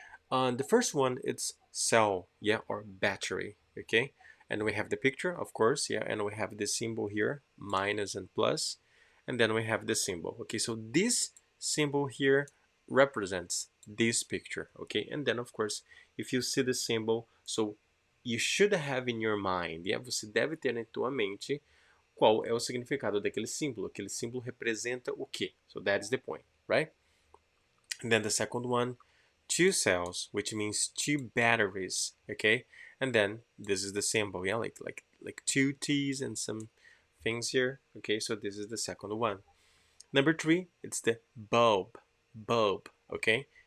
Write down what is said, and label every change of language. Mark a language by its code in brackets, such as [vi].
[en] On the first one, it's cell, yeah, or battery, okay? And we have the picture, of course, yeah, and we have the symbol here, minus and plus, and then we have the symbol, okay? So this symbol here represents this picture, okay? And then, of course, if you see the symbol, so you should have in your mind, yeah, [pt] você deve ter em tua mente qual é o significado daquele símbolo. Aquele símbolo representa o quê? [en] So that is the point, right? And then the second one, two cells, which means two batteries, okay? And then this is the symbol, yeah, like two T's and some things here, okay? So this is the second one. Number three, it's the bulb, okay?